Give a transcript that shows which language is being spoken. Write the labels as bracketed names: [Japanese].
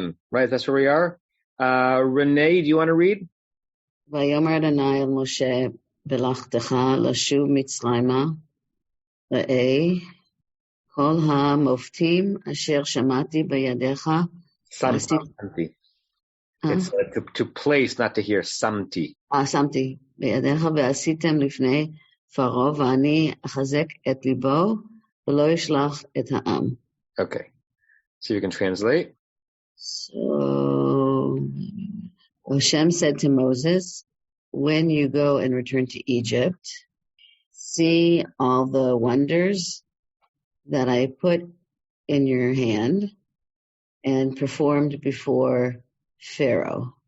[English] Right, that's where we are. Renee, do you want to read? [Hebrew] ויאמר אדוני אל משה בלכתך לשוב מצרימה ראה כל המופתים אשר שמעתי בידיך. [English] Samti. It's to place, not to hear. Samti. [Hebrew] שמתי בידיך ועשיתם לפני פרעה ואני אחזק את ליבו ולא ישלח את העם. [English] Okay. So you can translate. So Hashem said to Moses, when you go and return to Egypt, see all the wonders that I put in your hand and performed before Pharaoh.